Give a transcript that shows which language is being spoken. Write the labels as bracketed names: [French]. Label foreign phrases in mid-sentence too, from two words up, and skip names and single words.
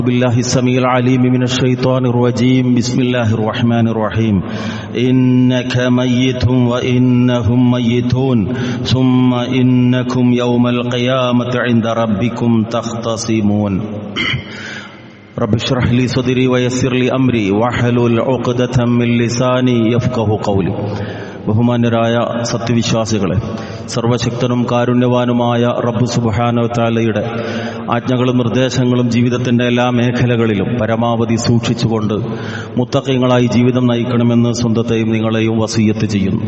[Arabic] بالله السميع العليم من الشيطان الرجيم بسم الله الرحمن الرحيم إنك ميت وإنهم ميتون ثم إنكم يوم القيامة عند ربكم تختصمون رب اشرح لي صدري ويسر لي أمري واحلل عقدة من لساني يفقهوا قولي. [Malayalam] ബഹുമാന്യരായ സത്യവിശ്വാസികളെ, സർവശക്തനും കാരുണ്യവാനുമായ റബ്ബ് [Arabic] سبحانه وتعالى [Malayalam] ആജ്ഞകളും നിർദ്ദേശങ്ങളും ജീവിതത്തിൻ്റെ എല്ലാ മേഖലകളിലും പരമാവധി സൂക്ഷിച്ചുകൊണ്ട് മുത്തഖീങ്ങളായി ജീവിതം നയിക്കണമെന്ന് സ്വന്തത്തെയും നിങ്ങളെയും വസിയ്യത്ത് ചെയ്യുന്നു.